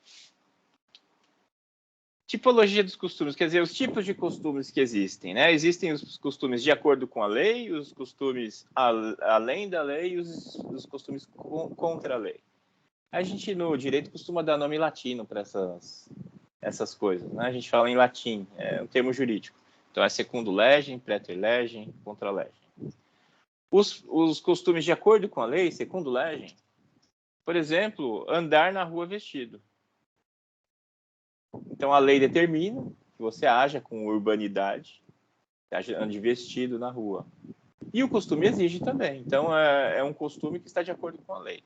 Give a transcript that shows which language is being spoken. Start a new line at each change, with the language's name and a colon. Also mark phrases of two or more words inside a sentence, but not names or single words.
Portuguese: Tipologia dos costumes, quer dizer, os tipos de costumes que existem, né? Existem os costumes de acordo com a lei, os costumes além da lei e os costumes contra a lei. A gente, no direito, costuma dar nome latino para essas coisas, né? A gente fala em latim, é um termo jurídico.
Latin: Então, é secundum legem, praeter legem, contra legem.
Portuguese: Os costumes de acordo com a lei,
Latin: secundum legem,
Portuguese: por exemplo, andar na rua vestido. Então, a lei determina que você haja com urbanidade, ande vestido na rua. E o costume exige também. Então, é um costume que está de acordo com a lei.